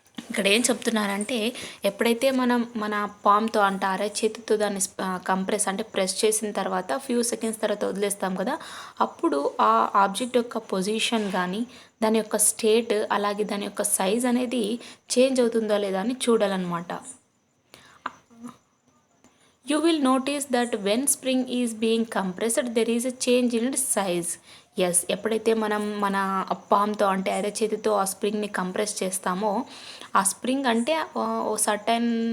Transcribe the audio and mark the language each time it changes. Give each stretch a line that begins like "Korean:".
Telugu: ఇక్కడ ఏం చెప్తున్నారంటే ఎప్పుడైతే మనం మన పామ్తో అంటే అరచేతితో దాన్ని కంప్రెస్ అంటే ప్రెస్ చేసిన తర్వాత ఫ్యూ సెకండ్స్ తర్వాత వదిలేస్తాం కదా, అప్పుడు ఆ ఆబ్జెక్ట్ యొక్క పొజిషన్ కానీ దాని యొక్క స్టేట్ అలాగే దాని యొక్క సైజ్ అనేది చేంజ్ అవుతుందో లేదా అని చూడాలన్నమాట.
English: You will notice that when spring is being compressed there is a change in its size.
Telugu: Yes, ఎప్పుడైతే మనం మన పామ్తో అంటే అరచేతితో ఆ స్ప్రింగ్ని కంప్రెస్ చేస్తామో ఆ స్ప్రింగ్ అంటే ఓ సర్టైన్